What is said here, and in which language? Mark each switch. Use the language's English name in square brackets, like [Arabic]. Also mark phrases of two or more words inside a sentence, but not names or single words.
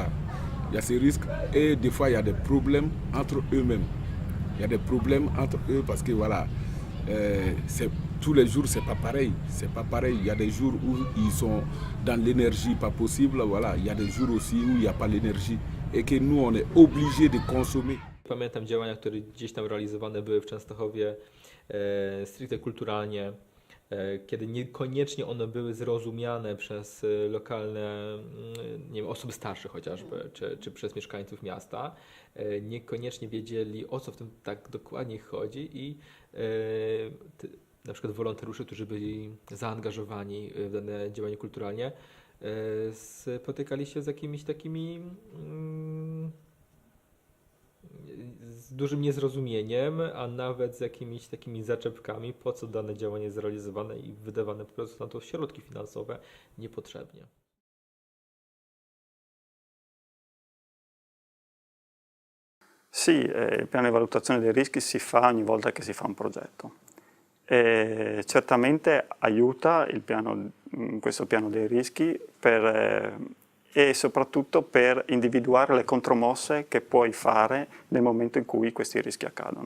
[French] Il y a ces risques et des fois, il y a des problèmes entre eux-mêmes. Il y a des problèmes entre eux parce que voilà, tous les jours, c'est pas pareil. C'est pas pareil. Il y a des jours où ils sont dans l'énergie pas possible. Voilà. Il y a des jours aussi où il n'y a pas l'énergie et que nous, on est obligé de consommer. [Polish] Pamiętam działania, które gdzieś tam realizowane były w Częstochowie stricte kulturalnie, kiedy niekoniecznie one były zrozumiane przez lokalne, nie wiem, osoby starsze chociażby, czy przez mieszkańców miasta. Niekoniecznie wiedzieli, o co w tym tak dokładnie chodzi i na przykład wolontariusze, którzy byli zaangażowani w dane działanie kulturalnie, spotykali się z jakimiś takimi z dużym niezrozumieniem, a nawet z jakimiś takimi zaczepkami, po co dane działanie jest zrealizowane i wydawane po prostu na to środki finansowe niepotrzebnie. [Italian] Sì, il piano di valutazione dei rischi si fa ogni volta che si fa un progetto. E certamente aiuta questo piano dei rischi e soprattutto per individuare le contromosse che puoi fare nel momento in cui questi rischi accadono.